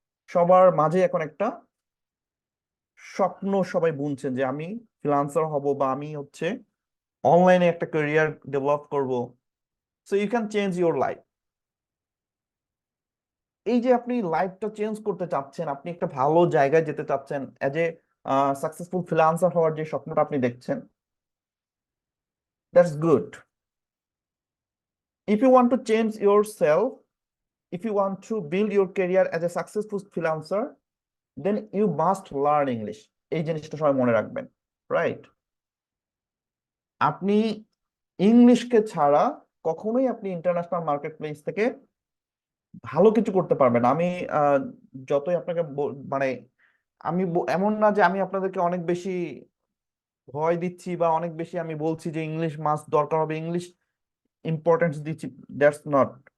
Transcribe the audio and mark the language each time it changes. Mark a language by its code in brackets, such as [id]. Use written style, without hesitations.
[bn] সবার মাঝে এখন একটা স্বপ্ন সবাই বুনছেন যে আমি ফ্রিল্যান্সার হব, বা আমি হচ্ছে অনলাইনে একটা ক্যারিয়ার ডেভেলপ করব। [en] So you can change your life. [bn] এই যে আপনি লাইফটা চেঞ্জ করতে চাচ্ছেন, আপনি একটা ভালো জায়গায় যেতে চাচ্ছেন, এজ এ সাকসেসফুল ফ্রিল্যান্সার হওয়ার যে স্বপ্নটা আপনি দেখছেন, [en] That's good. If you want to change your self, if you want to build your career as a successful freelancer, then you must learn English. [bn] এই জিনিসটা সবাই মনে রাখবেন, রাইট? আপনি ইংলিশকে ছাড়া কখনোই আপনি ইন্টারন্যাশনাল মার্কেট প্লেস থেকে ভালো কিছু করতে পারবেন না। আমি যতই আপনাকে মানে আমি এমন না যে আমি আপনাদেরকে অনেক বেশি ভয় দিচ্ছি বা অনেক বেশি আমি বলছি যে ইংলিশ মাস্ট দরকার হবে, ইংলিশ ইম্পর্টেন্স দিচ্ছি, [en] That's not.